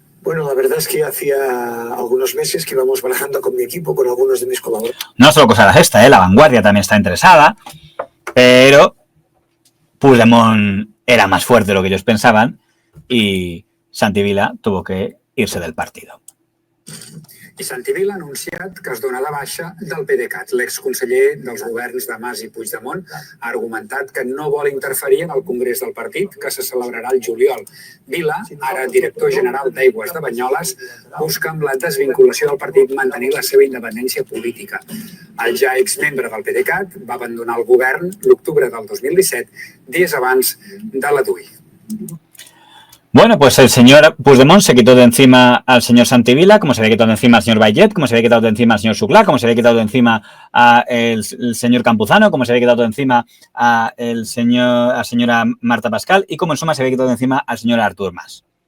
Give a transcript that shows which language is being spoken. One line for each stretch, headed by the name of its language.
Spanish: Bueno, la verdad es que hacía algunos meses que íbamos barajando con mi equipo, con algunos de mis colaboradores. No solo cosa la Sexta, La Vanguardia también está interesada, pero Puigdemont era más fuerte de lo que ellos pensaban y Santi Vila tuvo que irse del partido.
Catalan: I Santi Vila ha anunciat que es dona de baixa del PDeCAT. L'exconseller dels governs de Mas i Puigdemont ha argumentat que no vol interferir en el congrés del partit, que se celebrarà el juliol. Vila, ara director general d'Aigües de Banyoles, busca amb la desvinculació del partit mantenir la seva independència política. El ja exmembre del PDeCAT va abandonar el govern l'octubre del 2017, dies abans de la DUI.
Spanish: Bueno, pues el señor Puigdemont se quitó de encima al señor Santi Vila, como se había quitado de encima al señor Baiget, como se había quitado de encima al señor Xuclà, como se había quitado de encima al señor Campuzano, como se había quitado de encima a la señora Marta Pascal y como en suma se había quitado de encima al señor Artur Mas.